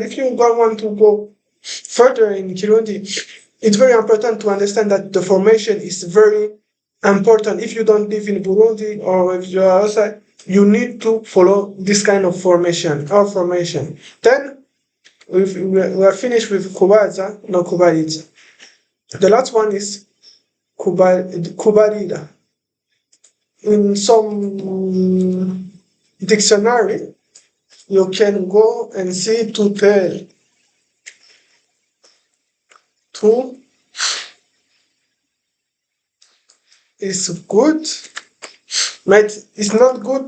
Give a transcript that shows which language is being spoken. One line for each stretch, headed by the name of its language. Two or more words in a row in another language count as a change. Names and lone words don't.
English: If you don't want to go further in Kirundi, it's very important to understand that the formation is very important. If you don't live in Burundi or if you are outside, you need to follow this kind of formation, our formation. Then we are finished with Kubaza, no kubariza. The last one is kubarira. In some dictionary, you can go and see to tell. To is good, but it's not good.